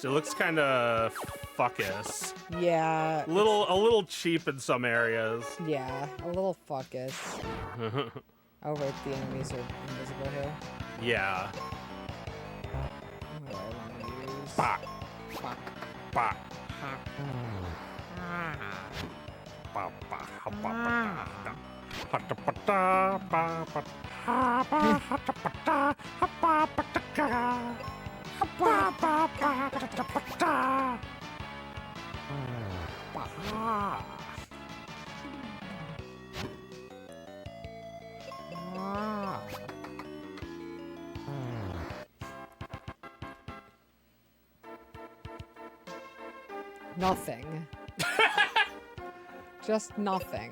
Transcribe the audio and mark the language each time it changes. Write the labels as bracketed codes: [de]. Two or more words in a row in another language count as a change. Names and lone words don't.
[en] It looks kind of fuckus. Yeah. A little cheap in some areas. Yeah, a little fuckus. Oh, right, the enemies are invisible here. Yeah. What do I want to use? Bah. Fuck. Bah. Ah. Bah, bah, ha, bah, bah, da. Ha, da, ba, da, ba, ba, ha, ba, ha, da, ba, da, ha, ba, ba, da, ga. Ha, ba, ba, ba, da, da, ba, da. Bah. Ah. Nothing. Just nothing.